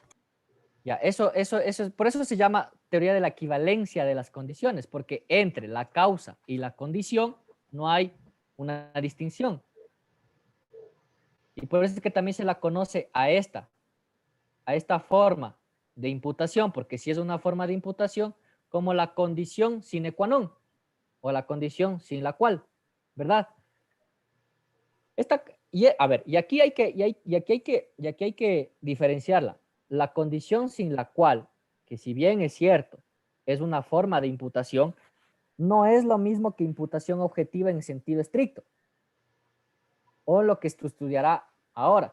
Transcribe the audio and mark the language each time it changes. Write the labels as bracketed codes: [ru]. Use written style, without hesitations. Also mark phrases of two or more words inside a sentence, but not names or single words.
[es] Ya, por eso se llama teoría de la equivalencia de las condiciones, porque entre la causa y la condición no hay una distinción. Y por eso es que también se la conoce a esta forma de imputación, porque si es una forma de imputación, como la condición [la] sine qua non, [es] o la condición sin la cual, ¿verdad? A ver, y aquí hay que diferenciarla. La condición sin la cual, que si bien es cierto, es una forma de imputación, no es lo mismo que imputación objetiva en sentido estricto, o lo que estudiará ahora.